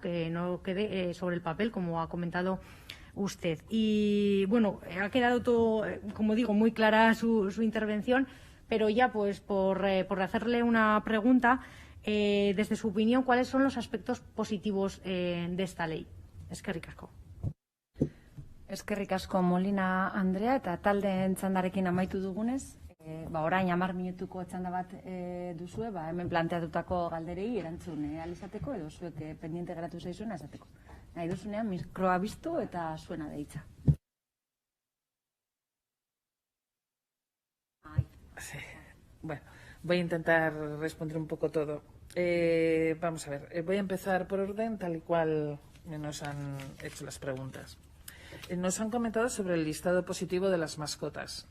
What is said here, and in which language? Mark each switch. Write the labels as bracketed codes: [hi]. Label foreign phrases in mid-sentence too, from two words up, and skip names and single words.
[es] Que no quede sobre el papel, como ha comentado usted. Y bueno, ha quedado todo, como digo, muy clara su intervención, pero ya pues por hacerle una pregunta, desde su opinión, ¿cuáles son los aspectos positivos de esta ley? [eu] Eskerrik asko. Eskerrik asko Molina Andrea, eta taldeen txandarekin amaitu dugunez, orain 10 minutuko txanda bat duzue, hemen planteatutako galderei erantzun ahal izateko, edo zuek pendiente geratu zaizuena esateko. Nahi duzunean mikroa biztu eta zuena deitza. [es] Sí. Bueno, voy a intentar responder un poco todo. Vamos a ver, voy a empezar por orden, tal y cual nos han hecho las preguntas. Nos han comentado sobre el listado positivo de las mascotas.